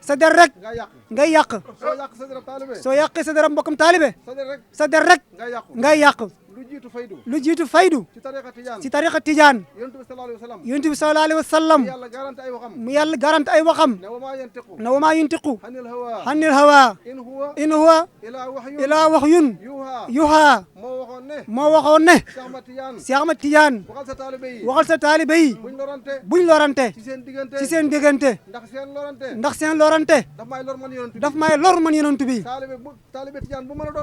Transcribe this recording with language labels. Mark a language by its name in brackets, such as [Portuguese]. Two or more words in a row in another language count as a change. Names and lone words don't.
[Wolof] sa der rek nga yàq ngay yàq soo yàq sa deru taalibe soo yàqee sa deram mbokkam taalibe sa der rek sa der rek nga yàqu ngay yàq lu jiitu faydu lu jiitu faydu ci tariqa tijaan ci tariqa tijaan yonent bi [Arabic] صلى الله عليه وسلم [Wolof] yonent bi [Arabic] صلى الله عليه وسلم [Wolof] yàlla garanti ay waxam mu yàlla garante ay waxam [Arabic] ne وما ينطق na وما ينطق عن الهوى عن الهوى إن هو إن هو إلا وحي إلا وحي yuuhaa yuhaa [Wolof] moo waxoon ne moo waxoon ne Cheikh Ahmad Tidiane Cheikh Ahmad Tidiane waxal sa taalibe yi waxal sa taalibe yi buñ lorante buñ lorante ci seen diggante ci seen diggante ndax seen lorante ndax seen lorante daf may lor man yonent bi daf may lor man yonent bi taalibe Tijaan bu mën a doon